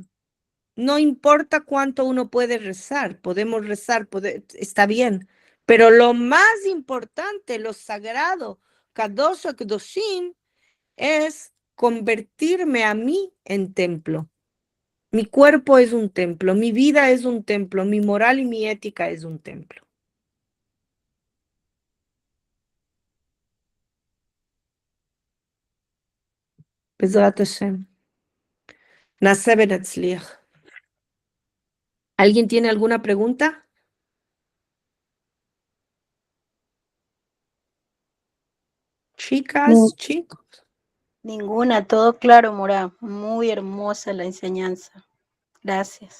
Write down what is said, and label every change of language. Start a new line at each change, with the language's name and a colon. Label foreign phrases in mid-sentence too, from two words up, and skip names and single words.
Spanish: No importa cuánto uno puede rezar, podemos rezar, está bien, pero lo más importante, lo sagrado,
Hebrew: קודש קודשים,
Spanish: es convertirme a mí en templo. Mi cuerpo es un templo, mi vida es un templo, mi moral y mi ética es un templo.
Hebrew: בעזרת השם. נעשה ונצליח.
Spanish: ¿Alguien tiene alguna pregunta? Chicas, No, chicos. ninguna, todo claro, Mora. Muy hermosa la enseñanza. Gracias.